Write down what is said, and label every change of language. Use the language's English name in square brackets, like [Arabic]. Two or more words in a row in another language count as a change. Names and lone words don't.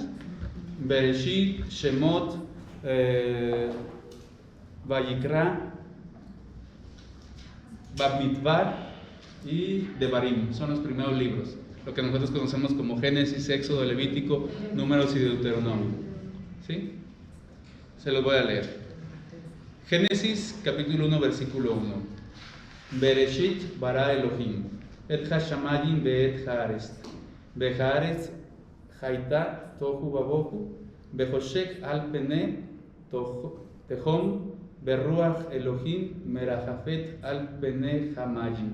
[Spanish] Bereshit, Shemot, Vayikra, Bamidbar y Devarim. Son los primeros libros, lo que nosotros conocemos como Génesis, Éxodo, Levítico, Números y Deuteronomio. ¿Sí? Se los voy a leer. Génesis capítulo 1 versículo 1. [Hebrew] בראשית ברא אלהים את השמים ואת הארץ והארץ היתה תהו ובהו וחשך על פני תהום ורוח אלהים מרחפת על פני המים